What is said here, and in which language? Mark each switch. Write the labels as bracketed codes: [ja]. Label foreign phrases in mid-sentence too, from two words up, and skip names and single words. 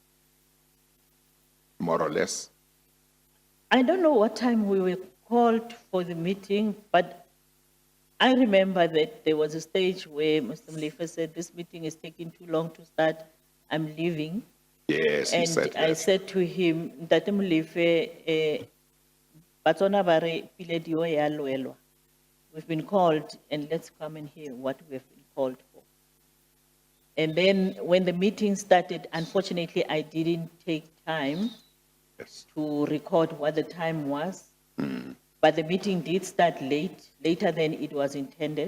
[en] More or less? I don't know what time we were called for the meeting, but I remember that there was a stage where Mr. Molefe said, this meeting is taking too long to start, I'm leaving. Yes, he And said I that. said to him, [tn] Ntate Molefe, batswana ba re, pile dio ya loelwa. [en] We've been called and let's come and hear what we have been called for. And then when the meeting started, unfortunately, I didn't take time Yes. to record what the time was. But the meeting did start later than it was intended.